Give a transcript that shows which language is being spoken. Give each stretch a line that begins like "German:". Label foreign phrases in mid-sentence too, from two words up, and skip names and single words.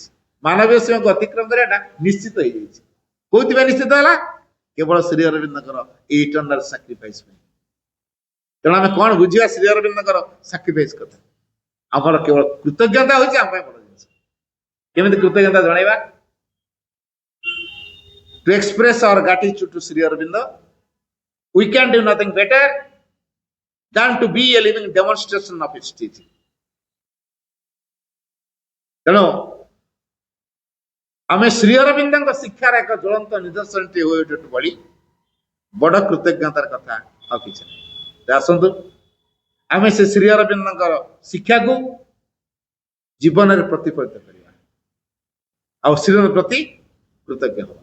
Odia: ମାନବୀୟ ସୀମାକୁ ଅତିକ୍ରମ କରିବାଟା ନିଶ୍ଚିତ ହେଇଯାଇଛି। କୋଉଥିପାଇଁ ନିଶ୍ଚିତ ହେଲା? କେବଳ ଶ୍ରୀ ଅରବିନ୍ଦଙ୍କର ଏଇ
English: eternal sacrifice
Odia: ପାଇଁ। ତେଣୁ ଆମେ କଣ ବୁଝିବା ଶ୍ରୀ ଅରବିନ୍ଦଙ୍କର ସାକ୍ରିଫାଇସ କଥା? ଆମର କେବଳ କୃତଜ୍ଞତା ହଉଛି ଆମ ପାଇଁ ବଡ ଜିନିଷ। କେମିତି କୃତଜ୍ଞତା ଜଣାଇବା?
English: To express our gratitude to Sri Aurobindo, we can do nothing better than to be a living demonstration of his teaching.
Odia: ତେଣୁ ଆମେ ଶ୍ରୀ ଅରବିନ୍ଦଙ୍କ ଶିକ୍ଷାର ଏକ ଜ୍ୱଳନ୍ତ ନିଦର୍ଶନଟି ହୋଇ ଉଠୁ ଭଳି ବଡ କୃତଜ୍ଞତାର କଥା ଆଉ କିଛି ନାହିଁ। ଆସନ୍ତୁ ଆମେ ସେ ଶ୍ରୀ ଅରବିନ୍ଦଙ୍କର ଶିକ୍ଷାକୁ ଜୀବନରେ ପ୍ରତିଫଳିତ କରିବା ଆଉ ଶ୍ରୀର ପ୍ରତି କୃତଜ୍ଞ ହେବା।